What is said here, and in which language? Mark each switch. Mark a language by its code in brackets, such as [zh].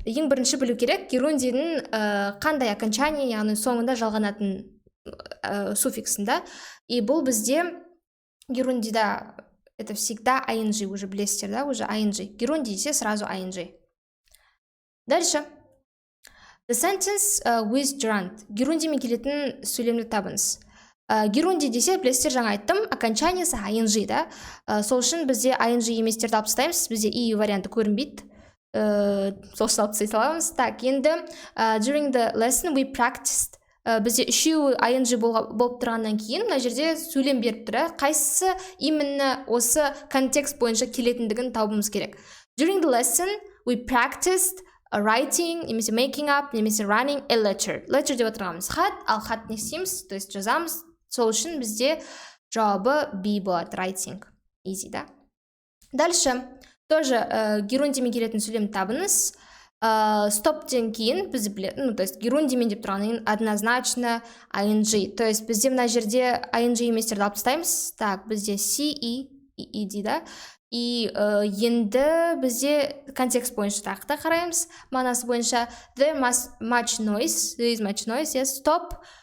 [kk] Ең бірінші білу керек, герундидің қандай окончание, яғни соңында жалғанатын суффиксында. [ru] И [kk] бұл бізде герундида [ru] это всегда [kk] ing, [ru] уже [kk] білесіздер, да, уже ing. Герунди десе [ru] сразу [kk] ing. [ru] Дальше. [en] The sentence with gerund. [kk] Герундимен келетін сөйлемді табыңыз. Герунди десе, білесіздер, жаңа айттым, окончаниясы ing, да. Сол үшін бізде ing еместерді алып тастаймыз, бізде и варианты көрінбейді. Сол үшін алып тастай саламыз. [ru] Так, [kk] енді [en] during the lesson we practiced. [kk] Бізде үшеуі ing болып тұрғаннан кейін, мына жерде сөйлем беріп тұр. Қайсысы [ru] именно [kk] осы контекст бойынша келетіндігін табуымыз керек. [en] During the lesson we practiced writing, [kk] немесе [en] making up, немесе running a letter. [kk] Letter деп отырғанымыз хат, ал хат не істейміз, [ru] то есть [kk] жазамыз. Сол үшін бізде жауабы B болады, writing. Easy, да? [ru] Дальше, тоже [kk] герундимен келетін сөйлем табыңыз. Стоптен кейін біз [ru] то есть [kk] герундимен деп тұрғаннан [ru] однозначно [kk] ing. [ru] То есть [kk] бізде мына жерде ing еместерді алып тастаймыз. [ru] Так, [kk] бізде C, E, ED, да? [ru] И [kk] енді бізде контекст бойынша тақта қараймыз. Мағынасы бойынша [en] there is much noise, yes, stop.